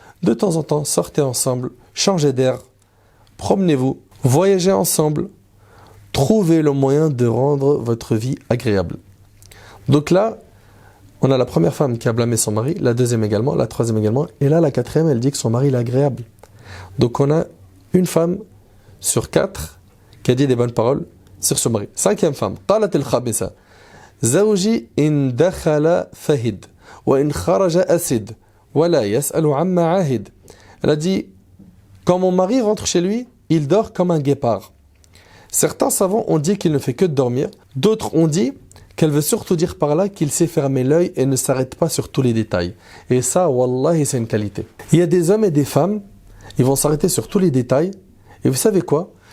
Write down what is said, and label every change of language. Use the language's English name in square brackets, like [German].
[French] De temps en temps, sortez ensemble, changez d'air, promenez-vous, voyagez ensemble, trouvez le moyen de rendre votre vie agréable. Donc là, on a la première femme qui a blâmé son mari, la deuxième également, la troisième également, et là, la quatrième, elle dit que son mari est agréable. Donc on a une femme sur 4 qui a dit des bonnes paroles sur son mari. Cinquième femme, [Arabic] قالت الخامسة زوجي إن دخل فهد وإن خرج أسد ولا يسأل عما عاهد. [French] Elle a dit, quand mon mari rentre chez lui, il dort comme un guépard. Certains savants ont dit qu'il ne fait que dormir. D'autres ont dit qu'elle veut surtout dire par là qu'il sait fermer l'œil et ne s'arrête pas sur tous les détails. Et ça, wallahi, c'est une qualité. Il y a des hommes et des femmes, ils vont s'arrêter sur tous les détails. Et vous savez quoi?